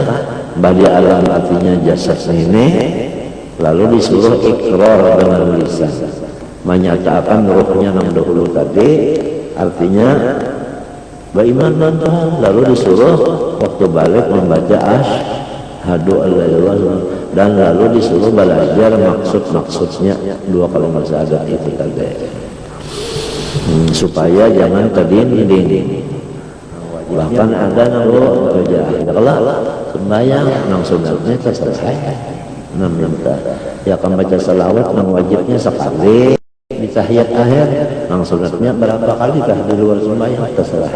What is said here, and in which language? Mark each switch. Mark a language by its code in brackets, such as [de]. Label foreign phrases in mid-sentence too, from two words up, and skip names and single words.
[id] Badi alam artinya jasad ini, lalu disuruh ikrar dengan lisan, menyatakan ruhnya yang dahulu tadi, artinya beriman dan Tuhan. Lalu disuruh waktu balik membaca [ar] أشهد أن لا إله إلا الله, [id] dan lalu disuruh belajar maksudnya dua kalimat syahadat itu tadi, supaya jangan terdinding. [bjn] Bahkan ada nanggo kerja kelak sembahyang nang sunatnya selesai 6 ya kan baca salawat nang wajibnya sekali di tahiyat akhir nang sunatnya berapa kali kah di luar sembahyang terserah.